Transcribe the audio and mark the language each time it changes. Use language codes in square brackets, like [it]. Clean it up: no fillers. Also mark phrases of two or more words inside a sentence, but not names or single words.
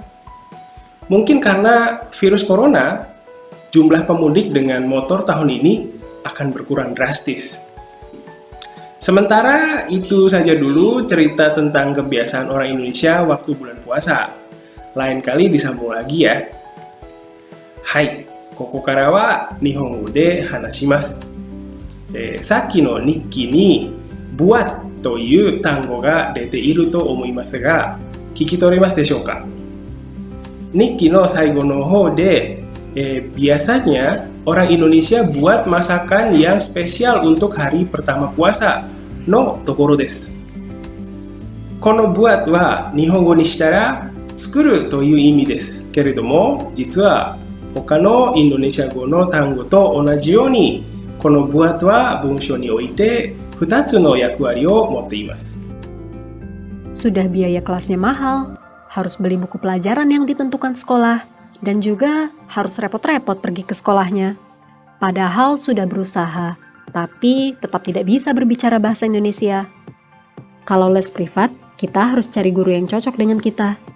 [id] Mungkin karena virus corona, jumlah pemudik dengan motor tahun ini akan berkurang drastis. Sementara itu saja dulu cerita tentang kebiasaan orang Indonesia waktu bulan puasa. Lain kali disambung lagi ya. Hai, [ja] ここからは日本語で話します。さっきの日記にbuat という単語が出ていると思いますが、聞き取れますでしょうか？日記の最後の方で、 [id] biasanya orang Indonesia buat masakan yang spesial untuk hari pertama puasa [ja] のところです。このbuatは日本語にしたら作るという意味ですけれども、実は他のインドネシア語の単語と同じように、このbuatは文章において2つの役割を持っています。 [id] Sudah biaya kelasnya mahal, harus beli buku pelajaran yang ditentukan sekolah, dan juga harus repot-repot pergi ke sekolahnya. Padahal sudah berusaha, tapi tetap tidak bisa berbicara bahasa Indonesia. Kalau les privat, kita harus cari guru yang cocok dengan kita.